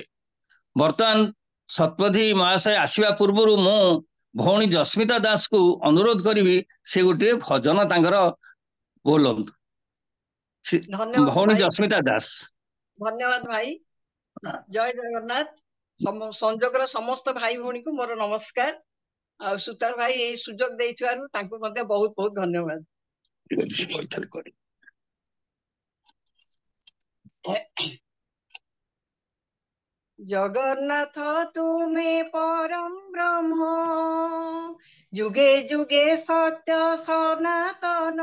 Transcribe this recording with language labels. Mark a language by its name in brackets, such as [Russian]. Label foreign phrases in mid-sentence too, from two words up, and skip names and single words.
[Odia] ବର୍ତ୍ତମାନ ଶତପଥୀ ମହାଶୟ ଆସିବା ପୂର୍ବରୁ ମୁଁ ଭଉଣୀ ଜସ୍ମିତା ଦାସକୁ ଅନୁରୋଧ କରିବି ସେ ଗୋଟିଏ ଭଜନ ତାଙ୍କର ବୋଲନ୍ତୁ। ଧନ୍ୟବାଦ ଭଉଣୀ ଭାଇ, ଜସ୍ମିତା ଦାସ। ଧନ୍ୟବାଦ ଭାଇ। ଜୟ ଜଗନ୍ନାଥ। ସଂଯୋଗର ସମସ୍ତ ଭାଇ ଭଉଣୀକୁ ମୋର ନମସ୍କାର। ଆଉ ସୁତାର ଭାଇ ଏଇ ସୁଯୋଗ ଦେଇଥିବାରୁ ତାଙ୍କୁ ମଧ୍ୟ ବହୁତ ବହୁତ ଧନ୍ୟବାଦ। [Bangla] জগন্নাথ তুমি পরম ব্রহ্ম, যুগে যুগে সত্য সনাতন।